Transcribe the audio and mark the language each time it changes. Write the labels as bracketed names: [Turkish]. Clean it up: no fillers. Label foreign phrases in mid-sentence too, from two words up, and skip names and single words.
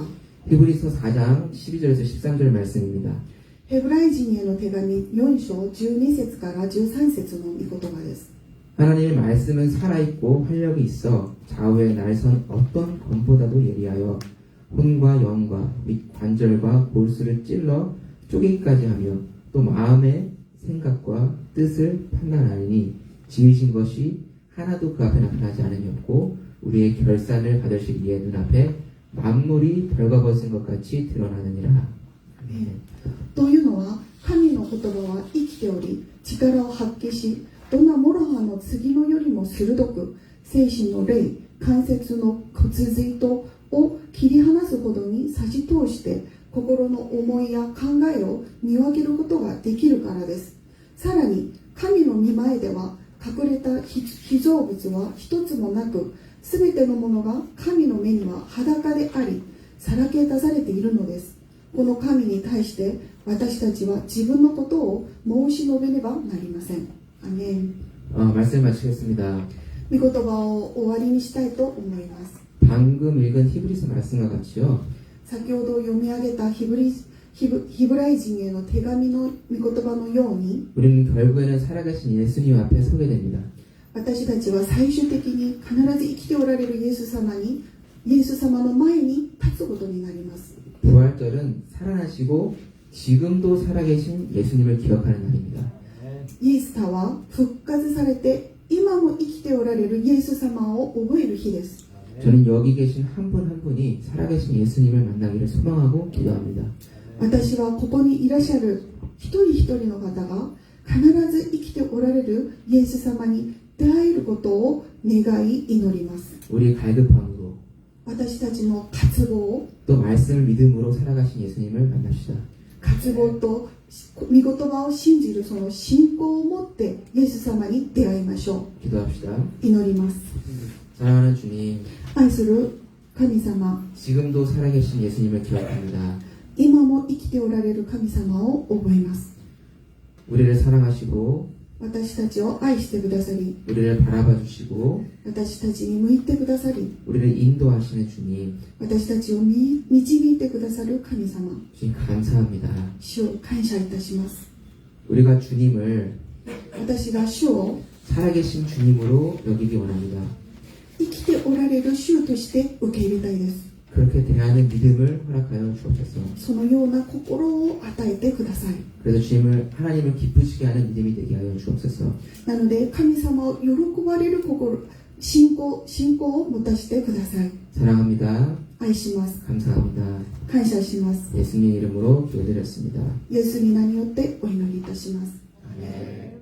[Korean] 히브리서 4장 12절에서 13절 말씀입니다. [Japanese] ヘブライ人への手紙4章12節から13節の御言葉です。 [Korean] 하나님의 말씀은 살아있고 활력이 있어 좌우에 날선 어떤 검보다도 예리하여 혼과 영과 및 관절과 골수를 찔러 쪼개기까지 하며 또 마음의 생각과 뜻을 판단하니 지으신 것이 하나도 그 앞에 나타나지 않으셨고 우리의 결산을 받으실 이의 눈앞에 만물이 별과 벗은 것 같이 드러나느니라. 아멘. [Japanese] というのは神の言葉は生きており力を発揮し、どんな諸刃の継のよりも鋭く精神の霊、関節の骨髄とを切り離すほどに差し通して心の思いや考えを見分けることができるからです。さらに神の御前では隠れた被造物は一つもなく、すべてのものが神の目には裸でありさらけ出されているのです。この神に対して私たちは自分のことを申し述べねばなりません。アメン。 [Korean] 말씀 마치겠습니다. [Japanese] 御言葉を終わりにしたいと思います。 [Korean] 방금 읽은 히브리서 말씀과 같이요. [Japanese] 先ほど読み上げたヒブライ人への手紙の御言葉のように、 [Korean] 우리는 결국에는 살아계신 예수님 앞에 서게 됩니다. [Japanese] 私たちは最終的に必ず生きておられるイエス様の前に立つことになります。 [Korean] 부활절은 살아나시고 지금도 살아계신 예수님을 기억하는 날입니다. [Japanese] イエスタは復活されて今も生きておられるイエス様を覚える日です。 [Korean] 저는 여기 계신 한 분 한 분이 살아계신 예수님을 만나기를 소망하고 기도합니다. [Japanese] 私はここにいらっしゃる一人一人の方が必ず生きておられるイエス様に出会えることを願い祈ります。 [Korean] 우리의 갈급함으로 [Japanese] 私たちの渇望 [Korean] 또 말씀을 믿음으로 살아가신 예수님을 만납시다. [Japanese] 渇望と御言葉を信じるその信仰を持ってイエス様に出会いましょ [Korean] 기도합시다. [Japanese] う。祈ります。 [Korean] 사랑하는 주님, [Japanese] 愛する神様、 [Korean] 지금도 살아계신 예수님을 기억합니다. [Japanese] 今も生きておられる神様を覚えます。 [Korean] 우리를 사랑하시고 [Japanese] 私たちを愛してくださり、 [Korean] 우리를 바라봐 주시고 [Japanese] 私たちに向いてくださり、 [Korean] 우리를 인도하시는 주님, [Japanese] 私たちを導いてくださる神様、 [Korean] 주님 감사합니다. [Japanese] 主を感謝いたします。 [Korean] 우리가 주님을 [Japanese] 私が主を [Korean] 살아계신 주님으로 여기기 원합니다. [Japanese] 生きておられる主として受け入れたいです。 [Korean] 그렇게 대하는 믿음을 허락하여 주옵소서. [Japanese] そのような心を与えてください。 [Korean] 그래서 하나님을 기쁘시게 하는 믿음이 되게 하여 주옵소서. [Japanese] なので神様を喜ばれる信仰を持たせてください。 [Korean] 사랑합니다. [Japanese] 愛します。 [Korean] 감사합니다. [Japanese] 感謝します。 [Korean] 예수님 이름으로 기도드렸습니다. [Japanese] イエスに名によってお祈りいたします。 [Korean] 아멘.